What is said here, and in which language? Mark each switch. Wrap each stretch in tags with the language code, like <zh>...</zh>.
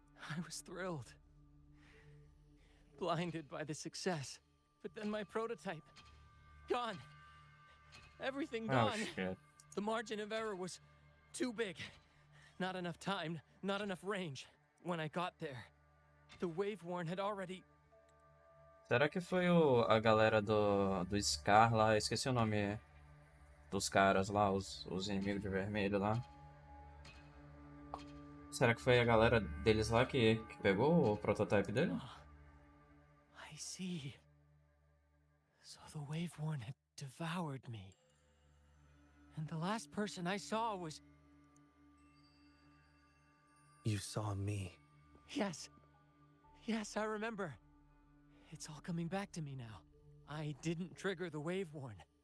<en>I was thrilled. Blinded by the success. But then my prototype. Gone. Everything gone. Oh shit. The margin of error was too big. Not enough time, not enough range. When I got there, the wave-worn had already...</en> <pt>Será que foi a galera do Scar lá? Esqueci o nome dos caras lá, os inimigos de vermelho lá. Será que foi a galera deles lá que pegou o prototype dele?</pt> <en>I see. So the wave-worn had devoured me. And the last person I saw was... You saw me. Yes. Yes, I remember. It's all coming back to me now. I didn't trigger the wave-worn.</en>